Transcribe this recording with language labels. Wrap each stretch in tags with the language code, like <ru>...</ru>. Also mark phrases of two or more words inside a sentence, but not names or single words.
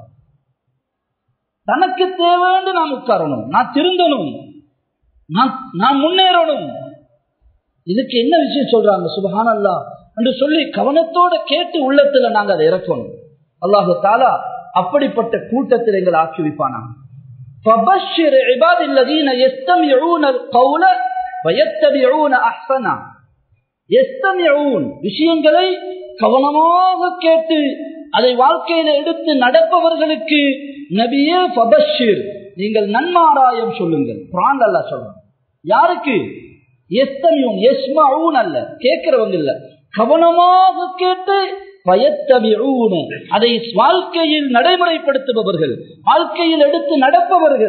<ta>தனக்கு தேவைன்னு நாம் உட்காரணும், நான் திருந்தணும், நான் முன்னேறணும். இதுக்கு என்ன விஷயம் சொல்றாங்க சுப்ஹானல்லாஹ் என்று சொல்லி கவனத்தோட கேட்டு உள்ளத்துல நாங்க அதை இறக்கணும். அல்லாஹு தஆலா அப்படிப்பட்ட கூட்டத்தில் எங்களை ஆக்கி வைப்பானாங்க.</ta> <ar>فَبَشِّرْ عِبَادِ الَّذِينَ يَسْتَمِعُونَ الْقَوْلَ وَيَتَّبِعُونَ أَحْسَنَهُ.</ar> <ta>يَسْتَمِعُونَ விஷயங்களை கவனமாக கேட்டு அதை வாழ்க்கையில எடுத்து நடப்பவர்களுக்கு நபியே ஃபபஷிர், நீங்கள் நன்மாராயம் சொல்லுங்கள். குர்ஆன்ல அல்லாஹ் சொல்றான். யாருக்கு?</ta> <ar>يستمعون، يسمعون</ar> <ta>அல்ல, கேட்கிறவங்க இல்ல, கவனமாக கேட்டு வயத்தபிஊன, அதை வாழ்க்கையில் நடைமுறைப்படுத்துபவர்கள், வாழ்க்கையில் எடுத்து நடப்பவர்கள்.</ta>